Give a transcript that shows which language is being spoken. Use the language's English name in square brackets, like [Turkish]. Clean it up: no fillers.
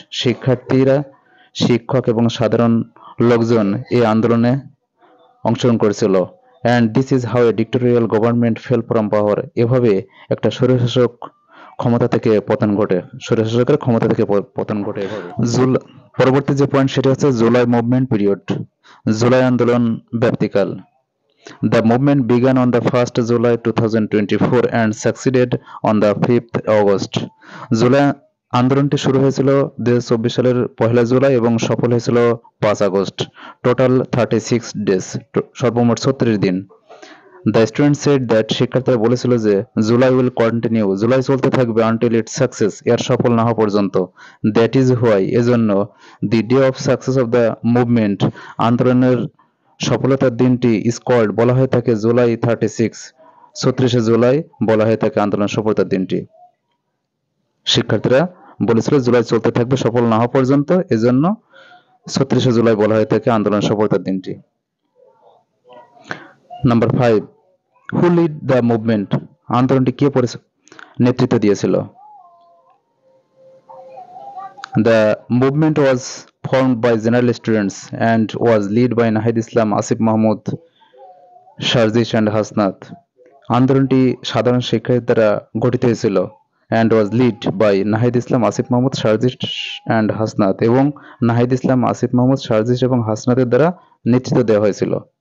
[Bangla] শিক্ষার্থীরা, শিক্ষক এবং সাধারণ লোকজন এই আন্দোলনে অংশগ্রহণ করেছিল। [English] And this is how a dictatorial government fell from power. [Bangla] এভাবে একটা স্বৈরশাসক ক্ষমতা থেকে পতন ঘটে, স্বৈরশাসকের ক্ষমতা থেকে পতন ঘটে এভাবে। পরবর্তী যে পয়েন্ট সেটা হচ্ছে [English] July movement period, [Bangla] জুলাই আন্দোলন ব্যাপ্তিকাল। [English] The movement began on the 1st July 2024 and succeeded on the 5th August. [Bangla] July আন্দোলনটি শুরু হয়েছিল 2024 সালের 1 জুলাই এবং সফল হয়েছিল 5 আগস্ট। [English] total 36 days, [Bangla] সর্বমোট 36 দিন। [English] the student said that, [Bangla] শিক্ষার্থীরা বলেছিল যে [English] July will continue, [Bangla] জুলাই চলতে থাকবে [English] until it success, [Bangla] এর সফল না হওয়া পর্যন্ত। [English] that is why, [Bangla] এজন্য [English] the day of success of the movement, [Bangla] আন্দোলনের সফলতার দিনটি [English] is called, [Bangla] বলা হয়ে থাকে জুলাই 36, 36শে জুলাই বলা হয়ে থাকে আন্দোলন সফলতার দিনটি। শিক্ষার্থীরা বলেছিল জুলাই চলতে থাকবে সফল না হওয়া পর্যন্ত, এজন্য 36শে জুলাই বলা হয়ে থাকে আন্দোলন সফলতার দিনটি। [English] number 5, who lead the movement, [Bangla] আন্দোলনটি কে নেতৃত্ব দিয়েছিল? [English] The movement was formed by general students and was led by Nahid Islam, Asif Mahmood, Sharjish and Hasnath. [Bangla] আন্দোলনটি সাধারণ শিক্ষার্থীর দ্বারা গঠিত হয়েছিল [English] and was led by [Bangla] Nahid Islam, Asif Mahmud, শারজিশ and Hasnat, এবং নাহিদ ইসলাম, আসিফ মাহমুদ, শারজিশ এবং হাসনাতের দ্বারা নেতৃত্ব দেওয়া হয়েছিল।